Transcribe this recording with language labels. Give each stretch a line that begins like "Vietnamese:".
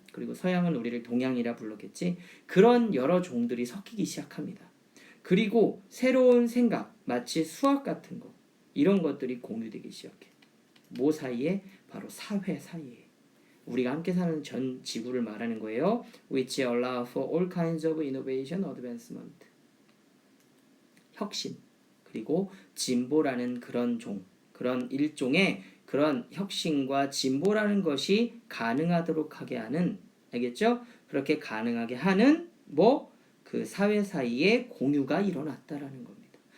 Korean: 그리고 서양은 우리를 동양이라 불렀겠지. 그런 여러 종들이 섞이기 시작합니다. 그리고 새로운 생각, 마치 수학 같은 거 이런 것들이 공유되기 시작해. 뭐 사이에? 바로 사회 사이에. 우리가 함께 사는 전 지구를 말하는 거예요.
English: Which allow for all kinds of innovation, advancement.
Korean: 혁신 그리고 진보라는 그런 일종의 그런 혁신과 진보라는 것이 가능하도록 하게 하는 알겠죠? 그렇게 가능하게 하는 그 사회 사이에 공유가 일어났다라는 겁니다.